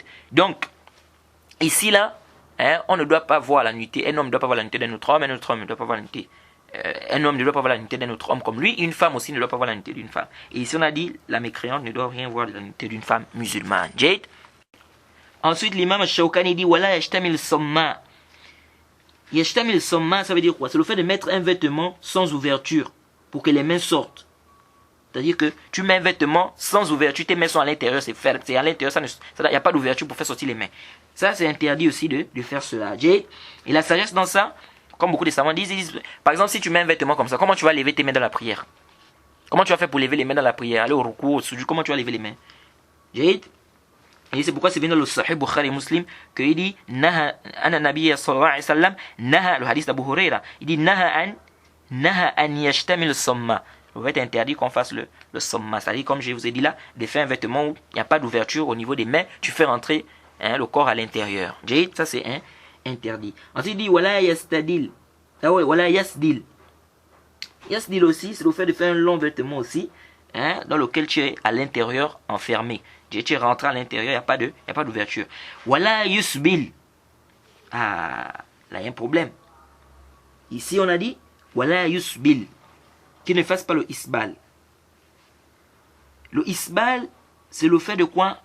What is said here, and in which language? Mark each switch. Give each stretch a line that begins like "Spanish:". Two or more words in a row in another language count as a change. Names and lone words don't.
French: Donc, ici là, on ne doit pas voir la nudité. Un homme ne doit pas voir la nudité d'un autre homme, un autre homme ne doit pas voir la nudité. Un homme ne doit pas voir la nudité d'un autre homme comme lui. Une femme aussi ne doit pas voir la nudité d'une femme. Et ici on a dit, la mécréante ne doit rien voir de la nudité d'une femme musulmane. Jade. Ensuite, l'imam Shawkani dit,
Arabic: ولا يشتمل الصماء. يشتمل الصماء,
French: ça veut dire quoi? C'est le fait de mettre un vêtement sans ouverture pour que les mains sortent. C'est-à-dire que tu mets un vêtement sans ouverture, tes mains sont à l'intérieur, c'est à l'intérieur, il n'y a pas d'ouverture pour faire sortir les mains. Ça, c'est interdit aussi de faire cela. Et la sagesse dans ça, comme beaucoup de savants disent, par exemple, si tu mets un vêtement comme ça, comment tu vas lever tes mains dans la prière? Comment tu vas faire pour lever les mains dans la prière? Aller au ruku, au sujud, comment tu vas lever les mains? Et c'est pourquoi c'est venu dans le Sahih Bukhari Muslim qu'il dit
Arabic: نهى أن النبي صلى الله عليه وسلم,
French: Naha, le hadith d'Abu Huraira, il dit
Arabic: نهى أن يشتمل الصماء.
French: Il va être interdit qu'on fasse le somma. C'est-à-dire, comme je vous ai dit là, de faire un vêtement où il n'y a pas d'ouverture au niveau des mains, tu fais rentrer le corps à l'intérieur. Ça c'est interdit. Ensuite il dit
Arabic: ولا يستدل. ولا يسدل.
French: Yasdil aussi, c'est le fait de faire un long vêtement aussi, dans lequel tu es à l'intérieur enfermé. Tu es rentré à l'intérieur, il n'y a pas d'ouverture.
Arabic: ولا يسبل.
French: Ah, là il y a un problème. Ici on a dit
Arabic: ولا يسبل.
French: Qu'il ne fasse pas le isbal. Le isbal, c'est le fait de quoi?